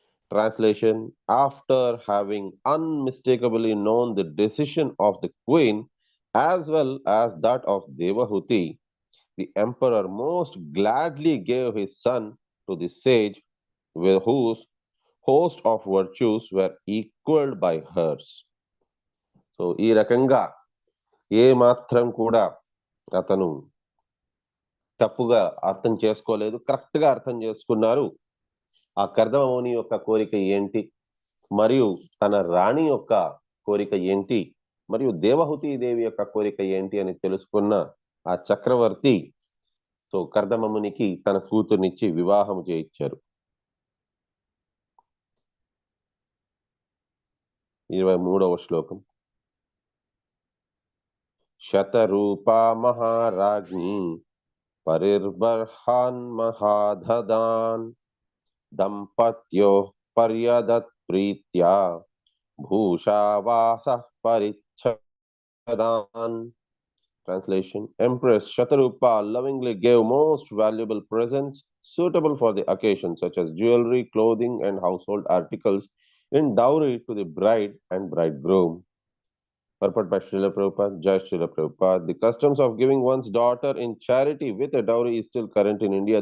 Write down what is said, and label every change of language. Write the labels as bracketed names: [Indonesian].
[English] Translation: After having unmistakably known the decision of the queen as well as that of Devahuti, the emperor most gladly gave his son to the sage, whose host of virtues were equaled by hers. [Telugu] So, ఈ రకంగా ఏ మాత్రం కూడా అతను తప్పుగా అర్థం చేసుకోలేదు, correct గా అర్థం చేసుకున్నారు. ఆ కర్దమ ముని యొక్క కోరిక ఏంటి, మరియు తన రాణి యొక్క కోరిక ఏంటి, మరియు దేవహుతి దేవి యొక్క కోరిక ఏంటి అని తెలుసుకున్న ఆ చక్రవర్తి సో కర్దమ మునికి తన కూతుర్నిచ్చి వివాహం చేయించారు. 23వ శ్లోకం. [Sanskrit] శతరూపా మహారాజ్ఞి పరిర్బర్హాన్ మహాదదాన్ దంపత్యో పర్యదత్ ప్రీత్యా భూషావాసః పరిచ్ఛదాన్. [English] Translation: Empress Shatarupa lovingly gave most valuable presents suitable for the occasion, such as jewelry, clothing, and household articles in dowry to the bride and bridegroom. Purport by Srila Prabhupada. Jai Srila Prabhupada. The customs of giving one's daughter in charity with a dowry is still current in India.